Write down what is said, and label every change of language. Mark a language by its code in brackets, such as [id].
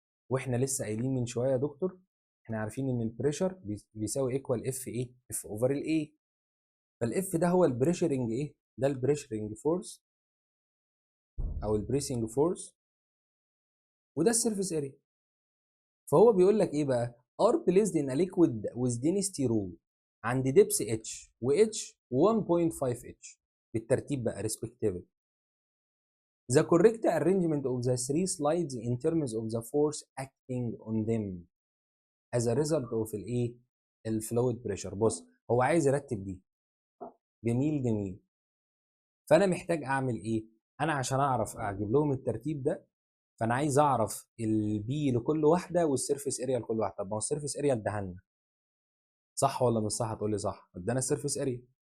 [ar] واحنا لسه قايلين من شويه يا دكتور احنا عارفين ان البريشر بيساوي ايكوال اف ايه؟ اف اوفر الاي. فالاف ده هو البريشرنج ايه؟ ده البريشرنج فورس او البريسنج فورس، وده السيرفيس اريا. فهو بيقول لك ايه بقى؟ [en] are placed in a liquid with density rho [ar] عند دبس h و h 1.5 h بالترتيب بقى [en] respectively. The correct arrangement of the 3 slides in terms of the force acting on them as a result of [ar] الايه؟ [en] الفلويد بريشر. [ar] بص هو عايز يرتب دي، جميل جميل. فانا محتاج اعمل ايه؟ انا عشان اعرف اجيب لهم الترتيب ده، فانا عايز اعرف البي لكل واحده والسيرفيس اريا لكل واحده. طب ما هو السيرفيس اريا اداها لنا، صح ولا مش صح؟ هتقول لي صح، ادانا السيرفيس اريا.